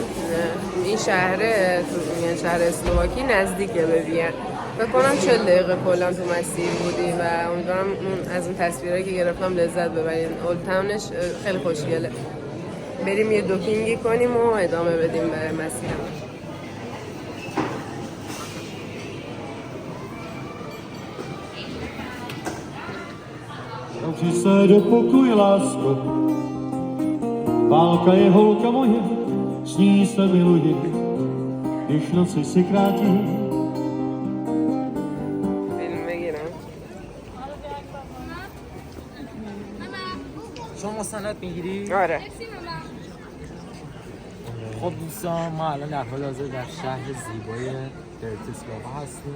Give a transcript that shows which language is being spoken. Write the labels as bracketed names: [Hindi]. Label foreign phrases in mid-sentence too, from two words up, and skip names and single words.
[Persian] این شهر اسلواکی نزدیکه به وین. فکر کنم 40 دقیقه کلا تو مسیر بودیم و امیدوارم از اون تصویرایی که گرفتم لذت ببریم. [English] old town-esh [Persian] خیلی خوشگله. بریم یه دوپینگی کنیم و ادامه بدیم به مسیرمون. [Czech] Při se do pokoje, lásko, válka je holka moje, s ní se miluji, když noci si krátí. [Persian] بریم بگیرم. شما مستند میگیری؟ آره. خب دوستان ما الان در حال حاضر در شهر زیبای برتیسلاوا هستیم.